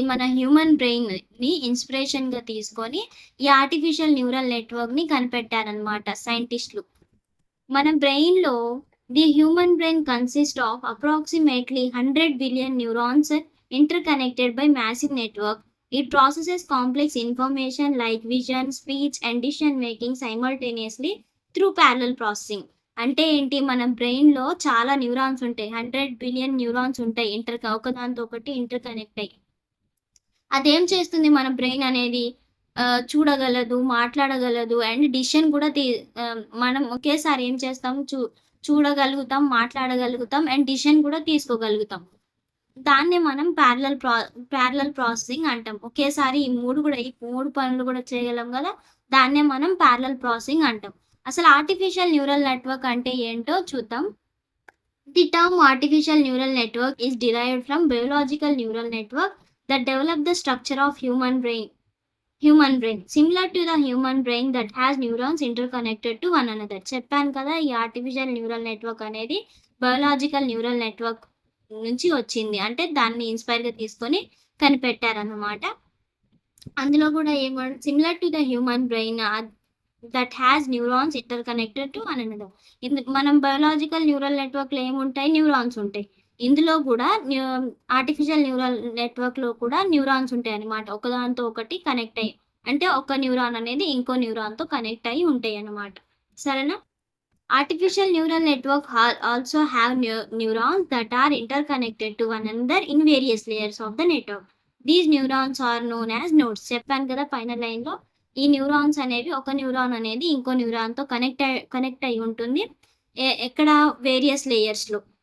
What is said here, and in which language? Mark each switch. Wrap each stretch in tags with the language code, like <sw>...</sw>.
<te>మన హ్యూమన్ బ్రెయిన్‌ని ఇన్‌స్పిరేషన్‌గా తీసుకొని ఈ ఆర్టిఫిషియల్ న్యూరల్ నెట్వర్క్‌ని కనిపెట్టారనమాట సైంటిస్ట్‌లు. మన బ్రెయిన్‌లో</te> <en>The human brain consist of approximately 100 billion neurons interconnected by massive network. It processes complex information like vision, speech, and decision making simultaneously through parallel processing.</en> <te>అంటే ఏంటి? మన బ్రెయిన్‌లో చాలా న్యూరాన్స్ ఉంటాయి. 100 బిలియన్ న్యూరాన్స్ ఉంటాయి. ఒకదానితో ఒకటి ఇంటర్ కనెక్ట్ అయ్యి. అదేం చేస్తుంది మన బ్రెయిన్ అనేది? చూడగలదు, మాట్లాడగలదు అండ్ డిసిషన్ కూడా మనం ఒకేసారి ఏం చేస్తాం? చూడగలుగుతాం, మాట్లాడగలుగుతాం అండ్ డిసిషన్ కూడా తీసుకోగలుగుతాం. దాన్నే మనం ప్యారలల్ ప్రాసెసింగ్ అంటాం. ఒకేసారి ఈ 3 పనులు కూడా చేయగలం గదా! దాన్నే మనం ప్యారలల్ ప్రాసెసింగ్ అంటాం. అసలు ఆర్టిఫిషియల్ న్యూరల్ నెట్వర్క్ అంటే ఏంటో చూద్దాం.</te> <en>The term artificial neural network is derived from biological neural network that develop the structure of human brain. Similar to the human brain that has neurons interconnected to one another.</en> <te>చెప్పాను కదా! ఈ artificial neural network అనేది biological neural network నుంచి వచ్చింది. అంటే దాన్ని ఇన్‌స్పైర్‌గా తీసుకొని కనిపెట్టారన్నమాట. అందులో కూడా</te> <en>Similar to the human brain that has neurons interconnected to one another.</en> <te>మనం బయోలాజికల్ న్యూరల్ నెట్వర్క్‌లో ఏముంటాయి? న్యూరాన్స్ ఉంటాయి. ఇందులో కూడా ఆర్టిఫిషియల్ న్యూరల్ నెట్వర్క్‌లో కూడా న్యూరాన్స్ ఉంటాయన్నమాట. ఒకదానితో ఒకటి కనెక్ట్ అయ్యి. అంటే ఒక న్యూరాన్ అనేది ఇంకో న్యూరాన్‌తో కనెక్ట్ అయ్యి ఉంటాయన్నమాట. సరేనా?</te> <en>Artificial neural network also have neurons that are interconnected to one another in various layers of the network. These neurons are known as nodes.</en> <te>చెప్పాను కదా పైన లైన్‌లో. ఈ న్యూరాన్స్ అనేవి ఒక న్యూరాన్ అనేది ఇంకో న్యూరాన్‌తో కనెక్ట్ అయ్యి ఉంటుంది. ఎక్కడ? వేరియస్ లేయర్స్‌లో.</te>